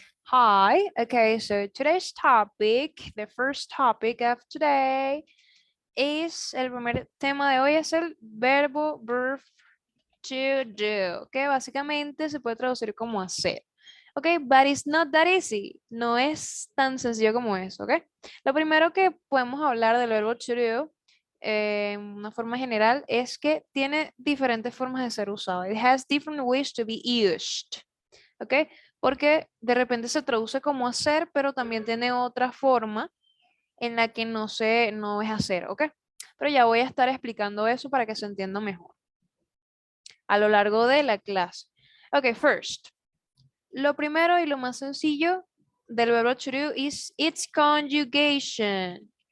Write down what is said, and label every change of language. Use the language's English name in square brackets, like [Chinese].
[English] Hi, okay, so today's topic, the first topic of today [Spanish] el primer tema de hoy es el verb to do, que básicamente se puede traducir como hacer. [English] Ok, but it's not that easy. [Spanish] No es tan sencillo como eso, ok. Lo primero que podemos hablar del verbo to do, en una forma general, es que tiene diferentes formas de ser usado. [English] It has different ways to be used. ¿Ok? [Spanish] Porque de repente se traduce como hacer, pero también tiene otra forma en la que no es hacer, ¿ok? Pero ya voy a estar explicando eso para que se entienda mejor a lo largo de la clase. [English] Ok, first. [Spanish] Lo primero y lo más sencillo del verbo to do [English] is its conjugation.